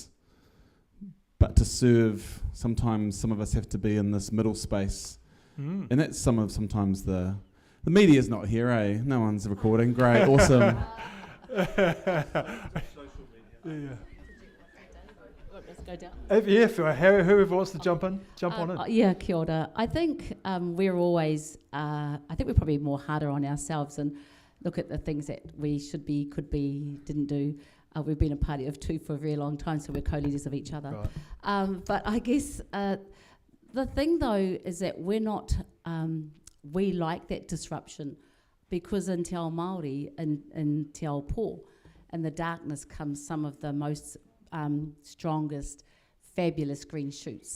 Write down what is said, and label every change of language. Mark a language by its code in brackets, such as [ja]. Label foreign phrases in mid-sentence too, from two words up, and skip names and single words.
[en] But to serve, sometimes some of us have to be in this middle space. And that's sometimes the media's not here, eh? No one's recording. Great, awesome. Let's go down. Whoever wants to jump on it. Yeah, [mi] kia ora. [en] I think we're always, I think we're probably more harder on ourselves and look at the things that we should be, could be, didn't do. We've been a party of two for a very long time, so we're co-leaders of each other. Right. But I guess the thing, though, is that we're not, we like that disruption because in [mi] Te Ao Māori [en] and in [mi] Te Ao Pō, [en] in the darkness comes some of the most strongest, fabulous green shoots.